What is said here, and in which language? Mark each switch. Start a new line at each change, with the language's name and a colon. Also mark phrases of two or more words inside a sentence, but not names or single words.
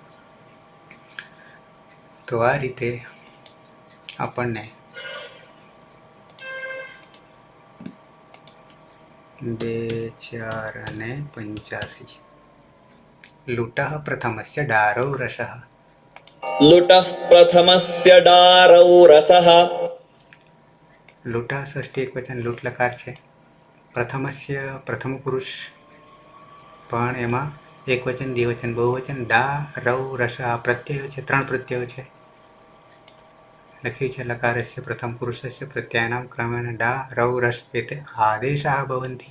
Gujarati: તો આ રીતે આપણને 2,4,85
Sanskrit: लुटः प्रथमस्य डारौ रसः. लुटः प्रथमस्य डारौ रसः. लुटः षष्ठी एकवचन लूट लकार છે.
Gujarati: પ્રથમસ્ય પ્રથમ પુરુષ, પણ એમાં એકવચન, દ્વિવચન, બહુવચન, ડા, રૌ, રસ આ પ્રત્યયો છે, 3 પ્રત્યયો છે. લખ્યું છે
Sanskrit: લકારસ્ય પ્રથમ પુરુષસ્ય પ્રત્યાનામ ક્રમેણ ડા, રૌ, રસ એતે આદેશાઃ ભવન્તિ.